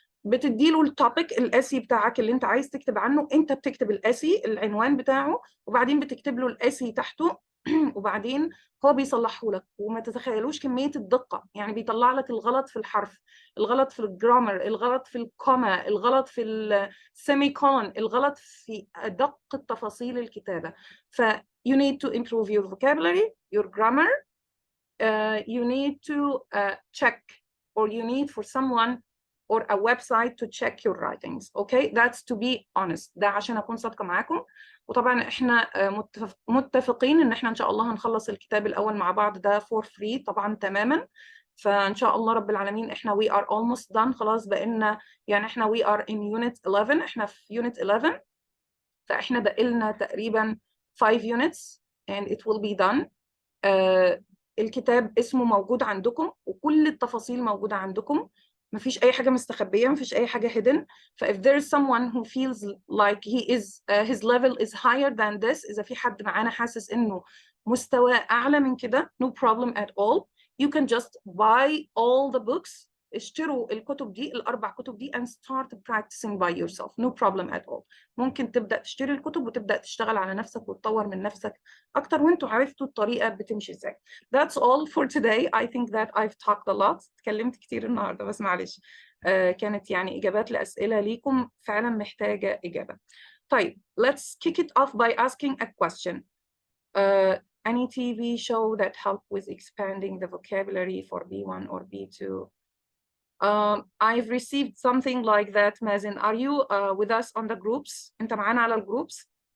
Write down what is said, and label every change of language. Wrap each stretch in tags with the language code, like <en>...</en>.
<ar>بتديله التوبيك الاسي بتاعك اللي انت عايز تكتب عنه، انت بتكتب الاسي العنوان بتاعه وبعدين بتكتب له الاسي تحته وبعدين هو بيصلحه لك. وما تتخيلوش كمية الدقة، يعني بيطلع لك الغلط في الحرف، الغلط في الجرامر، الغلط في الكوما، الغلط في السيمي كولون، الغلط في أدق تفاصيل الكتابة.</ar> <en>ف you need to improve your vocabulary, your grammar. You need to check, or you need for someone or a website to check your writings. Okay, that's to be honest.</en> <ar>ده عشان أكون صادقة معاكم. وطبعا احنا متفقين ان احنا ان شاء الله هنخلص الكتاب الاول مع بعض ده</ar> <en>for free</en> <ar>طبعا تماما. فان شاء الله رب العالمين احنا</ar> <en>we are almost done،</en> <ar>خلاص بقينا يعني احنا</ar> <en>we are in unit 11،</en> <ar>احنا في unit 11، فاحنا بقينا تقريبا 5 units</ar> <en>and it will be done.</en> <ar>الكتاب اسمه موجود عندكم وكل التفاصيل موجودة عندكم، مفيش أي حاجة مستخبية، مفيش أي حاجة hidden.</ar> <en>if there is someone who feels like his level is higher than this،</en> <ar>إذا في حد معانا حاسس إنه مستوى أعلى من كده،</ar> <en>no problem at all. You can just buy all the books،</en> <ar>اشتروا الكتب دي ال4 كتب دي</ar> <en>and start practicing by yourself, no problem at all.</en> <ar>ممكن تبدأ تشتري الكتب وتبدأ تشتغل على نفسك وتطور من نفسك أكتر وانتوا عرفتوا الطريقة بتمشي ازاي.</ar> <en>That's all for today. I think that I've talked a lot.</en> <ar>اتكلمت كتير النهاردة بس معلش. كانت يعني إجابات لأسئلة ليكم فعلا محتاجة إجابة. طيب,</ar> <en>let's kick it off by asking a question. Any TV show that helped with expanding the vocabulary for B1 or B2? I've received something like that, Mazen. Are you with us on the groups?</en> <ar>أنت معانا على الجروبس?</ar>